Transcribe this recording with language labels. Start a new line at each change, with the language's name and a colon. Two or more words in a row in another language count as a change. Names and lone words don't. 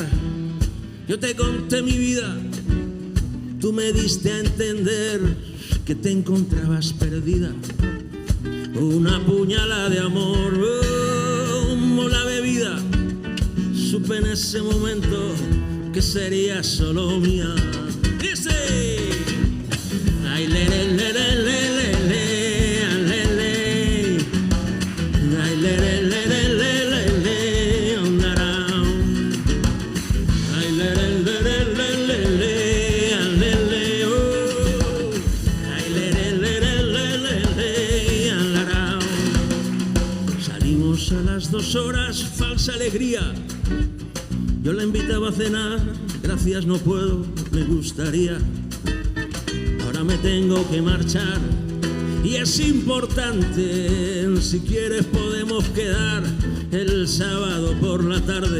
Spanish: Yo te conté mi vida, tú me diste a entender que te encontrabas perdida. Una puñalada de amor, como la bebida. Supe en ese momento que sería solo mía. Dice, ay, le, le, le, le, le, le, le, le. Ay, le, le, le, le, le, le,
English: on the round. Ay, le, le, le, le, le, le, le, oh. Ay, le, le, le, le, le, on the round.
Spanish: Salimos a las 2 horas, falsa alegría. Yo la invitaba a cenar, gracias no puedo, me gustaría. Ahora me tengo que marchar y es importante, si quieres podemos quedar el sábado por la tarde.